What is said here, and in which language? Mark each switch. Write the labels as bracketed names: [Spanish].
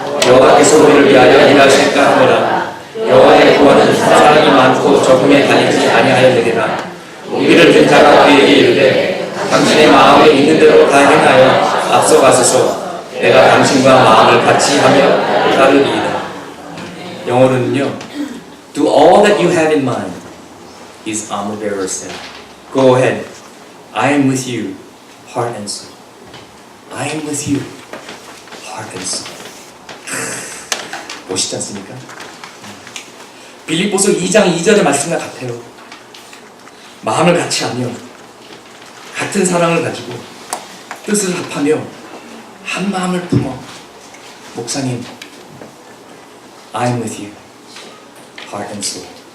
[Korean] 여호와께서 우리를 위하여 일하실까 하노라. 여호와의 구원은 사랑이 많고 적음에 다니지 아니하였느니라. 무기를 든 자가 그에게 이르되 당신의 마음에 있는 대로 다 행하여 앞서가소서. 내가 당신과 마음을 같이 하며 따르리이다. 영어로는요, [English] Do all that you have in mind, his armor bearer said. Go ahead. I am with you, heart and soul. I am with you, heart and soul. [Korean] 멋있지 않습니까? 빌립보서 2장 2절의 말씀과 같아요. 마음을 같이 하며 같은 사랑을 가지고 뜻을 합하며 한 마음을 품어 목사님, [English] I am with you, heart and soul.